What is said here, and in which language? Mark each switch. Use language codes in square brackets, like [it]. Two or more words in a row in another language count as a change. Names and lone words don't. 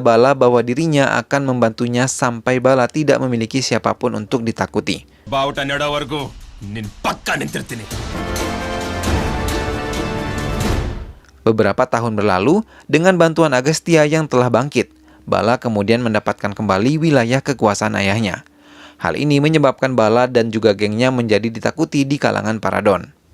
[id] Bala bahwa dirinya akan membantunya sampai Bala tidak memiliki siapapun untuk ditakuti. [kn] ಬಾವುಟ ನೆಡೋವರೆಗೂ ನಿನ್ ಪಕ್ಕ ನಿಂತಿರ್ತೀನಿ. [id] Beberapa tahun berlalu, dengan bantuan Agastya yang telah bangkit, Bala kemudian mendapatkan kembali wilayah kekuasaan ayahnya. Hal ini menyebabkan Bala dan juga gengnya menjadi ditakuti di kalangan para Don.